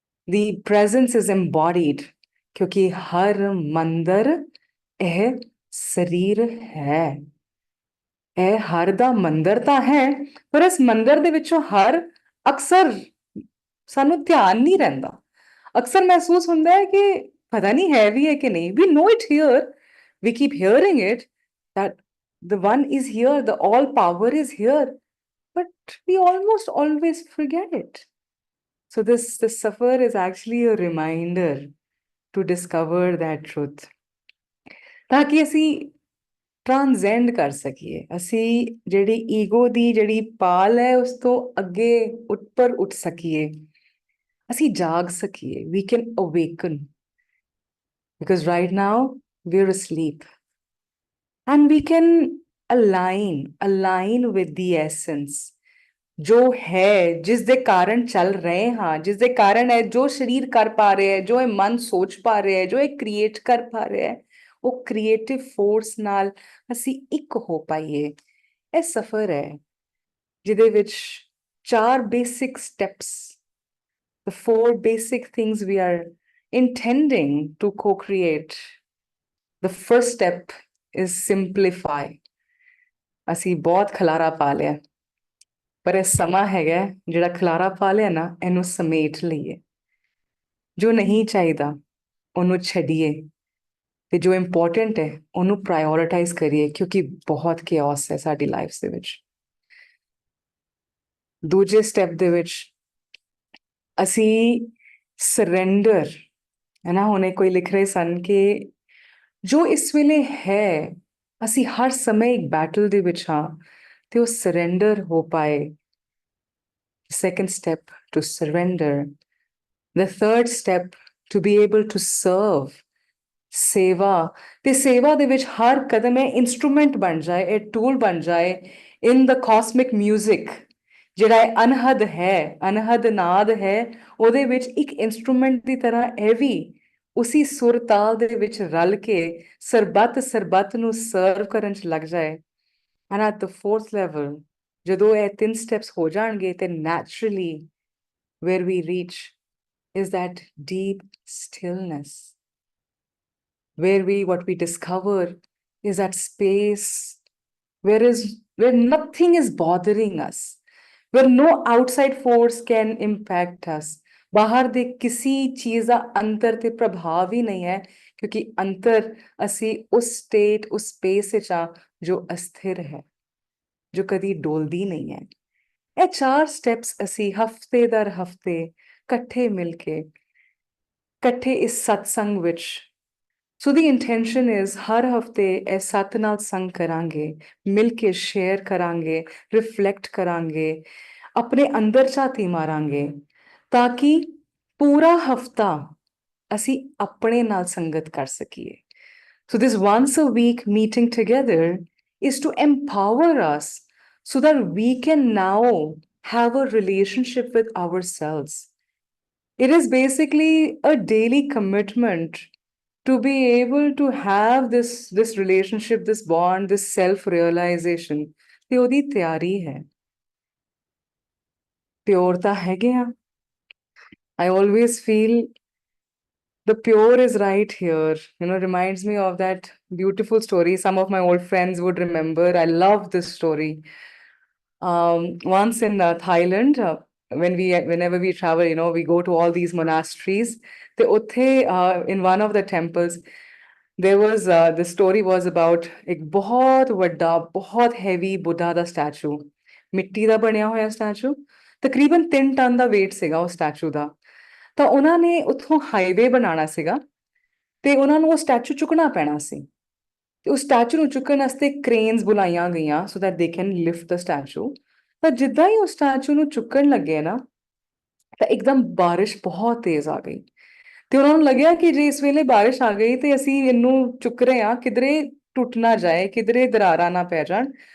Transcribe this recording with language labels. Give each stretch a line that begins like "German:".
English: ਦੀ presence is embodied,
Punjabi: ਕਿਉਂਕਿ ਹਰ ਮੰਦਰ ਇਹ ਸਰੀਰ ਹੈ। ਇਹ ਹਰ ਦਾ ਮੰਦਰ ਤਾਂ ਹੈ, ਪਰ ਇਸ ਮੰਦਰ ਦੇ ਵਿੱਚੋਂ ਹਰ ਅਕਸਰ ਸਾਨੂੰ ਧਿਆਨ ਨਹੀਂ ਰਹਿੰਦਾ। ਅਕਸਰ ਮਹਿਸੂਸ ਹੁੰਦਾ ਹੈ ਕਿ ਪਤਾ ਨਹੀਂ ਹੈ ਵੀ ਹੈ ਕਿ ਨਹੀਂ।
English: We know it here, we keep hearing it that the one is here, the all power is here, but we almost always forget it. So this suffer is actually a reminder to discover that truth,
Punjabi: ਤਾਂ ਕਿ ਅਸੀਂ ਟ੍ਰਾਂਸੈਂਡ ਕਰ ਸਕੀਏ, ਅਸੀਂ ਜਿਹੜੀ ego ਦੀ ਜਿਹੜੀ ਪਾਲ ਹੈ ਉਸ ਤੋਂ ਅੱਗੇ ਉੱਪਰ ਉੱਠ ਸਕੀਏ, ਅਸੀਂ ਜਾਗ ਸਕੀਏ।
English: We can awaken because right now we're asleep and we can align with the essence
Punjabi: ਜੋ ਹੈ, ਜਿਸ ਦੇ ਕਾਰਨ ਚੱਲ ਰਹੇ ਹਾਂ, ਜਿਸ ਦੇ ਕਾਰਨ ਹੈ ਜੋ ਸਰੀਰ ਕਰ ਪਾ ਰਿਹਾ ਹੈ, ਜੋ ਇਹ ਮਨ ਸੋਚ ਪਾ ਰਿਹਾ ਹੈ, ਜੋ ਇਹ ਕ੍ਰੀਏਟ ਕਰ ਪਾ ਰਿਹਾ ਹੈ, ਉਹ ਕ੍ਰੀਏਟਿਵ ਫੋਰਸ ਨਾਲ ਅਸੀਂ ਇੱਕ ਹੋ ਪਾਈਏ। ਇਹ ਸਫ਼ਰ ਹੈ ਜਿਹਦੇ ਵਿੱਚ 4 basic steps,
English: the 4 basic things we are intending to co-create. The first step is simplify.
Punjabi: ਅਸੀਂ ਬਹੁਤ ਖਲਾਰਾ ਪਾ ਲਿਆ, ਪਰ ਇਹ ਸਮਾਂ ਹੈਗਾ ਜਿਹੜਾ ਖਲਾਰਾ ਪਾ ਲਿਆ ਨਾ, ਇਹਨੂੰ ਸਮੇਟ ਲਈਏ। ਜੋ ਨਹੀਂ ਚਾਹੀਦਾ ਉਹਨੂੰ ਛੱਡੀਏ ਤੇ ਜੋ ਇੰਪੋਰਟੈਂਟ ਹੈ ਉਹਨੂੰ ਪ੍ਰਾਇੋਰਟਾਈਜ਼ ਕਰੀਏ, ਕਿਉਂਕਿ ਬਹੁਤ ਕਿਓਸ ਹੈ ਸਾਡੀ ਲਾਈਫ ਦੇ ਵਿੱਚ। ਦੂਜੇ ਸਟੈਪ ਦੇ ਵਿੱਚ ਅਸੀਂ ਸਰੈਂਡਰ, ਹੈ ਨਾ, ਹੁਣੇ ਕੋਈ ਲਿਖ ਰਹੇ ਸਨ ਕਿ ਜੋ ਇਸ ਵੇਲੇ ਹੈ, ਅਸੀਂ ਹਰ ਸਮੇਂ ਇੱਕ ਬੈਟਲ ਦੇ ਵਿੱਚ ਹਾਂ ਤੇ ਉਹ ਸਰੈਂਡਰ ਹੋ ਪਾਏ।
English: Second step, to surrender. The third step, to be able to serve.
Punjabi: ਸੇਵਾ, ਤੇ ਸੇਵਾ ਦੇ ਵਿੱਚ ਹਰ ਕਦਮ ਇਹ ਇਨਸਟਰੂਮੈਂਟ ਬਣ ਜਾਏ, ਇਹ ਟੂਲ ਬਣ ਜਾਏ
English: in the cosmic music,
Punjabi: ਜਿਹੜਾ ਇਹ ਅਨਹਦ ਹੈ, ਅਨਹਦ ਨਾਦ ਹੈ, ਉਹਦੇ ਵਿੱਚ ਇੱਕ ਇਨਸਟਰੂਮੈਂਟ ਦੀ ਤਰ੍ਹਾਂ ਇਹ ਵੀ ਉਸੀ ਸੁਰ ਤਾਲ ਦੇ ਵਿੱਚ ਰਲ ਕੇ ਸਰਬੱਤ ਨੂੰ ਸਰਵ ਕਰਨ 'ਚ ਲੱਗ ਜਾਏ।
English: and at the 4th level,
Punjabi: ਜਦੋਂ ਇਹ 3 ਸਟੈਪਸ ਹੋ ਜਾਣਗੇ ਤੇ
English: naturally where we reach is that deep stillness, where what we discover is that space where nothing is bothering us, where no outside force can impact us.
Punjabi: ਬਾਹਰ ਦੇ ਕਿਸੇ ਚੀਜ਼ ਦਾ ਅੰਤਰ ਤੇ ਪ੍ਰਭਾਵ ਹੀ ਨਹੀਂ ਹੈ, ਕਿਉਂਕਿ ਅੰਤਰ ਅਸੀਂ ਉਸ ਸਟੇਟ, ਉਸ ਸਪੇਸ ਵਿੱਚ ਆ ਜੋ ਅਸਥਿਰ ਹੈ, ਜੋ ਕਦੀ ਡੋਲਦੀ ਨਹੀਂ ਹੈ। ਇਹ 4 ਸਟੈਪਸ ਅਸੀਂ ਹਫਤੇ ਦਰ ਹਫਤੇ ਇਕੱਠੇ ਮਿਲ ਕੇ, ਇਕੱਠੇ ਇਸ ਸਤਸੰਗ ਵਿੱਚ,
English: so the intention is
Punjabi: ਹਰ ਹਫਤੇ ਇਹ ਸਤ ਨਾਲ ਸੰਗ ਕਰਾਂਗੇ, ਮਿਲ ਕੇ ਸ਼ੇਅਰ ਕਰਾਂਗੇ, ਰਿਫਲੈਕਟ ਕਰਾਂਗੇ, ਆਪਣੇ ਅੰਦਰ ਝਾਤੀ ਮਾਰਾਂਗੇ, ਤਾਂ ਕਿ ਪੂਰਾ ਹਫਤਾ ਅਸੀਂ ਆਪਣੇ ਨਾਲ ਸੰਗਤ ਕਰ ਸਕੀਏ।
English: So this once a week meeting together is to empower us so that we can now have a relationship with ourselves. It is basically a daily commitment to be able to have this relationship, this bond, this self realization.
Punjabi: ਤੇ ਉਹਦੀ ਤਿਆਰੀ ਹੈ। Pure ਤਾਂ ਹੈਗੇ ਆ।
English: I always feel the pure is right here. Reminds me of that beautiful story some of my old friends would remember. I love this story. Once in Thailand, whenever we travel, we go to all these monasteries. In one of the temples, there was the story was about
Punjabi: एक बहुत ਵੱਡਾ बहुत heavy Buddha ਦਾ statue, ਮਿੱਟੀ ਦਾ ਬਣਿਆ ਹੋਇਆ statue, ਤਕਰੀਬਨ 3 ton ਦਾ weight ਸੀਗਾ ਉਹ statue ਦਾ। ਤਾਂ ਉਹਨਾਂ ਨੇ ਉੱਥੋਂ ਹਾਈਵੇ ਬਣਾਉਣਾ ਸੀਗਾ ਤੇ ਉਹਨਾਂ ਨੂੰ ਉਹ ਸਟੈਚੂ ਚੁੱਕਣਾ ਪੈਣਾ ਸੀ। ਤੇ ਉਸ ਸਟੈਚੂ ਨੂੰ ਚੁੱਕਣ ਵਾਸਤੇ ਕ੍ਰੇਨਸ ਬੁਲਾਈਆਂ ਗਈਆਂ
English: So that they can lift the statue.
Punjabi: ਪਰ ਜਿੱਦਾਂ ਹੀ ਉਹ ਸਟੈਚੂ ਨੂੰ ਚੁੱਕਣ ਲੱਗੇ ਨਾ ਤਾਂ ਇੱਕਦਮ ਬਾਰਿਸ਼ ਬਹੁਤ ਤੇਜ਼ ਆ ਗਈ ਤੇ ਉਹਨਾਂ ਨੂੰ ਲੱਗਿਆ ਕਿ ਜੇ ਇਸ ਵੇਲੇ ਬਾਰਿਸ਼ ਆ ਗਈ ਤੇ ਅਸੀਂ ਇਹਨੂੰ ਚੁੱਕ ਰਹੇ ਹਾਂ, ਕਿਧਰੇ ਟੁੱਟ ਨਾ ਜਾਏ, ਕਿਧਰੇ ਦਰਾਰਾਂ ਨਾ ਪੈ ਜਾਣ।